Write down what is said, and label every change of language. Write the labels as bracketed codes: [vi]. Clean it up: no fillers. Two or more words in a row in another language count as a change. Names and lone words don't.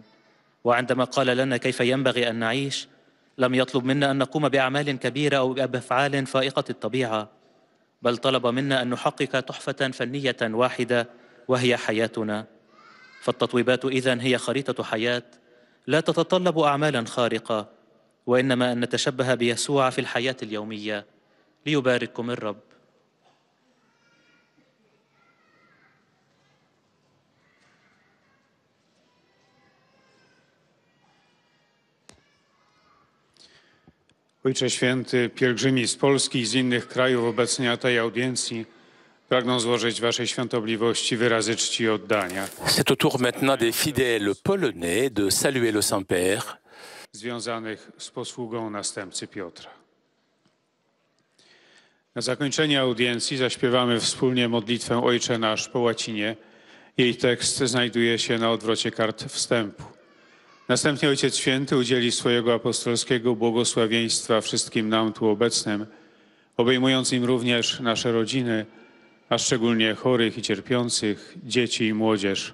[ar] وعندما قال لنا كيف ينبغي أن نعيش، لم يطلب منا أن نقوم بأعمال كبيرة أو بأفعال فائقة الطبيعة، بل طلب منا أن نحقق تحفة فنية واحدة وهي حياتنا. فالتطويبات إذن هي خريطة حياة لا تتطلب أعمالا خارقة، وإنما أن نتشبه بيسوع في الحياة اليومية. ليبارككم الرب. [pl] Ojcze Święty, pielgrzymi z Polski i z innych krajów obecni na tej audiencji pragną złożyć Waszej świątobliwości wyrazy czci i oddania. [fr] C'est au tour maintenant des fidèles polonais de saluer le Saint-Père. [pl] Związanych z posługą następcy Piotra. Na zakończenie audiencji zaśpiewamy wspólnie modlitwę Ojcze Nasz po łacinie. Jej tekst znajduje się na odwrocie kart wstępu. Następnie Ojciec Święty udzieli swojego apostolskiego błogosławieństwa wszystkim nam tu obecnym, obejmując im również nasze rodziny, a szczególnie chorych i cierpiących, dzieci i młodzież.